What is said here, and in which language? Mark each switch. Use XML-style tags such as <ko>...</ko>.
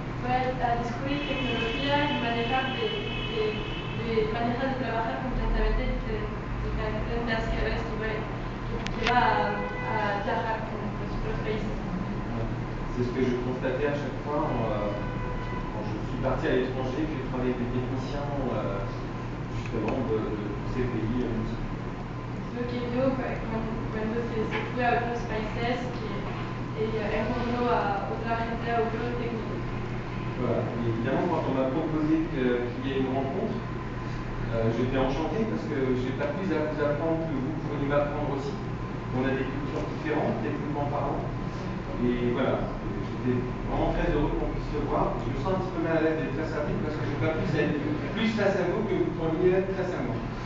<es>Pues a descubrir tecnología y manejar de maneras de trabajar completamente diferentes que ves que va a trabajar con los países.</es> <fr>C'est ce que je constatais à chaque fois quand je suis parti à l'étranger, que j'ai travaillé avec des techniciens justement de ces pays.</fr> <es>Lo que vio cuando se fue a otros países que encontró a otra gente, a otros técnicos.</es> <fr>Voilà. Et évidemment, quand on m'a proposé qu'il y ait une rencontre, j'étais enchanté parce que je n'ai pas plus à vous apprendre que vous pourriez m'apprendre aussi. On a des cultures différentes, techniquement parlant. Et voilà, j'étais vraiment très heureux qu'on puisse se voir. Je me sens un petit peu mal à l'aise d'être face à vous parce que je n'ai pas plus à être plus face à vous que vous pourriez être face à moi.</fr>